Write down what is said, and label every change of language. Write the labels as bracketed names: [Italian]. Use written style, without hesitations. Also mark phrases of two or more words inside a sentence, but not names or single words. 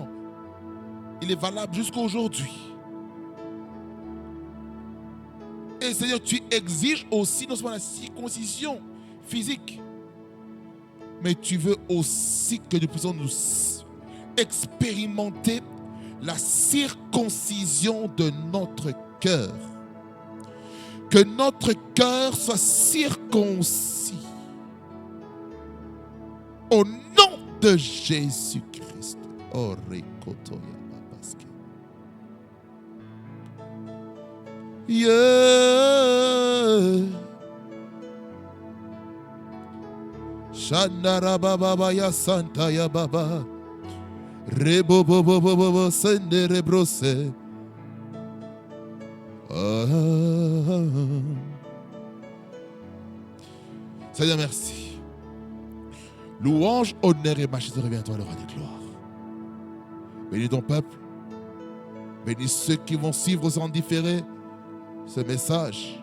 [French] Il est valable jusqu'à aujourd'hui. Et Seigneur, tu exiges aussi non seulement la circoncision physique, mais tu veux aussi que nous puissions nous expérimenter la circoncision de notre cœur. Que notre cœur soit circoncis. Au nom de Jésus-Christ. Shandara baba ya santa ya baba. Rebo bobo bobo sendere brose. Seigneur, merci. Louange, honneur et majesté revient à toi, le roi des gloires. Bénis ton peuple. Bénis ceux qui vont suivre sans différer ce message.